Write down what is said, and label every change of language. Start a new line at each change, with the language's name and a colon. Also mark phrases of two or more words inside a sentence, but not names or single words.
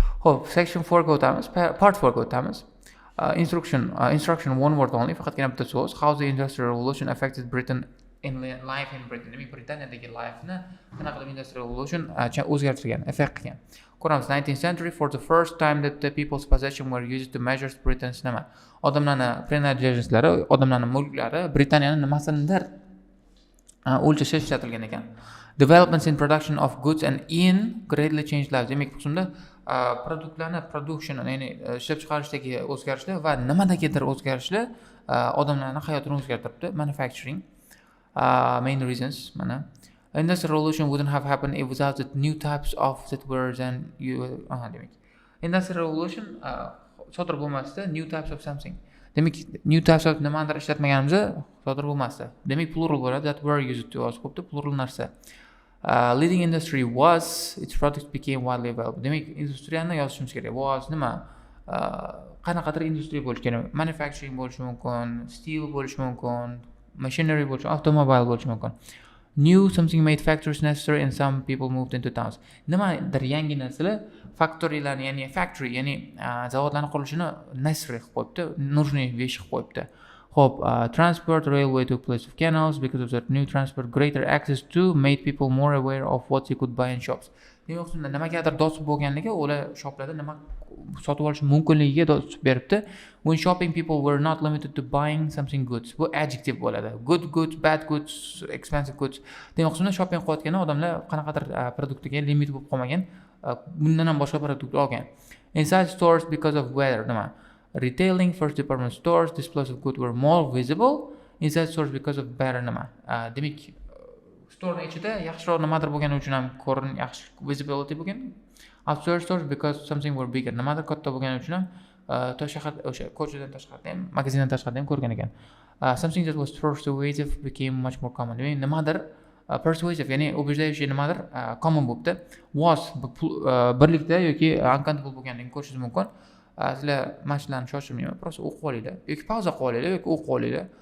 Uzbek: Xo'p, section 4 ga o'tamiz, part 4 ga o'tamiz.
English: Instruction one word only,
Uzbek: faqatgina bitta so'z.
English: How the Industrial Revolution affected Britain in life in Britain.
Uzbek: Demak, Britaniyadagi lifeni qanaqa qilib
English: Industrial Revolution
Uzbek: o'zgartirgan, effect qilgan. Ko'ramiz,
English: 19th century, for the first time that the people's possession were used to measure Britain's nima.
Uzbek: Odamlarning privilegielari, odamlarning mulklari Britaniyani nimasidir o'lchash ishlatilgan ekan.
English: Developments in production of goods and in greatly changed lives.
Uzbek: Demak, bu qismda production, ya'ni ishlab chiqarishdagi o'zgarishlar va nimadagidir o'zgarishlar odamlarning hayotini o'zgartiribdi.
English: Manufacturing, main reasons mana. Industrial Revolution wouldn't have happened without the new types of that were then demak.
Uzbek: Industrial Revolution sodir bo'lmasdi,
English: new types of something.
Uzbek: Demak,
English: new types of
Uzbek: nimadir ishlatmaganimizda sodir bo'lmasdi. Demak, plural bo'ladi,
English: that were used to
Uzbek: yozib qo'yibdi, plural narsa.
English: Leading industry was, its products became widely available.
Uzbek: Demak, industriyani yozishimiz kerak. Was nima? Qanaqadir industriya bo'lishi kerak. Manufacturing bo'lishi mumkin, steel bo'lishi mumkin, machinery bo'lishi, avtomobil bo'lishi mumkin.
English: New something made factories necessary and some people moved into towns.
Uzbek: Nimadir yangi narsalar factorylarni, ya'ni factory, ya'ni zavodlarning qurilishini necessary qilib qo'yibdi,
Russian: нужный вещь
Uzbek: qilib qo'yibdi.
English: Hope transport, railway took place of canals. Because of that new transport, greater access to made people more aware of what they could buy in shops.
Uzbek: Demak, nimagadir dosib bo'lganligi, ular shoplarda nima sotib olish mumkinligiga dosib beribdi.
English: When shopping, people were not limited to buying something goods.
Uzbek: Bu adjective bo'ladi.
English: Good goods, bad goods, expensive goods.
Uzbek: Demak, shopping qilayotganda odamlar qanaqadir produktga limit bo'lib qolmagan, bundan ham boshqa produkt olgan.
English: Inside stores because of weather, nima? Retailing, first department stores, displays of goods were more visible. Inside stores because of better nima.
Uzbek: Demak, store ichida yaxshiroq nimadir bo'lgani uchun ham yaxshi visibility bo'lgan.
English: Outside stores because something were bigger.
Uzbek: Nimadir katta bo'lgani uchun ham shahar o'sha ko'chadan tashqarida ham, magazindan tashqarida ham ko'rgan ekan.
English: Something that was persuasive became much more common.
Uzbek: Demak, nimadir persuasive, ya'ni убеждающий nimadir common bo'libdi. Was birlikda yoki uncountable bo'lganligini ko'rishingiz mumkin. Sizlar mashqlarni shoshilmayman, просто o'qib olinglar yoki pauza qilib olinglar yoki o'qib olinglar.